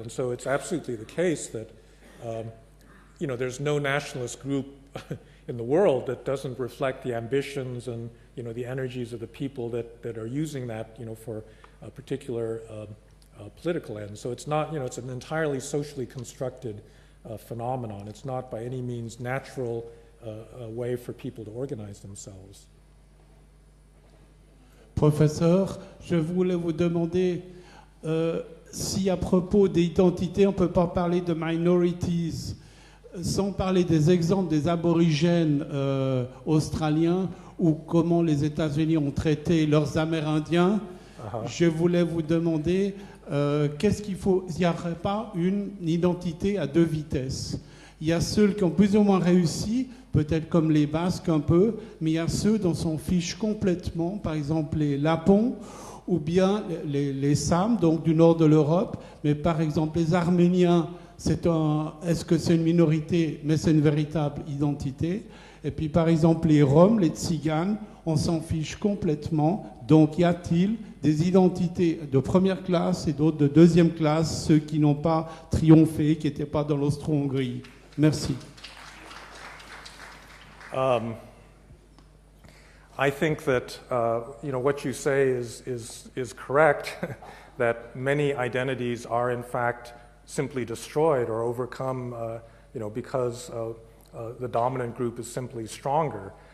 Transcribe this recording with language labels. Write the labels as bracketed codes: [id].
[en] And so it's absolutely the case that, there's no nationalist group in the world that doesn't reflect the ambitions and, the energies of the people that are using that, for a particular political end. So it's not, it's an entirely socially constructed phenomenon. It's not by any means natural way for people to organize themselves. [fr] Professeur, je voulais vous demander si à propos d'identité, on ne peut pas parler de minorities, sans parler des exemples des aborigènes australiens ou comment les États-Unis ont traité leurs Amérindiens. Je voulais vous demander qu'est-ce qu'il faut. Il n'y aurait pas une identité à deux vitesses. Il y a ceux qui ont plus ou moins réussi, peut-être comme les Basques un peu, mais il y a ceux dont on s'en fiche complètement, par exemple les Lapons ou bien les Sams, donc du nord de l'Europe, mais par exemple les Arméniens, est-ce que c'est une minorité, mais c'est une véritable identité. Et puis par exemple les Roms, les Tziganes, on s'en fiche complètement. Donc y a-t-il des identités de première classe et d'autres de deuxième classe, ceux qui n'ont pas triomphé, qui n'étaient pas dans l'Austro-Hongrie? Merci. [en] I think that what you say is correct. That many identities are in fact simply destroyed or overcome, because the dominant group is simply stronger.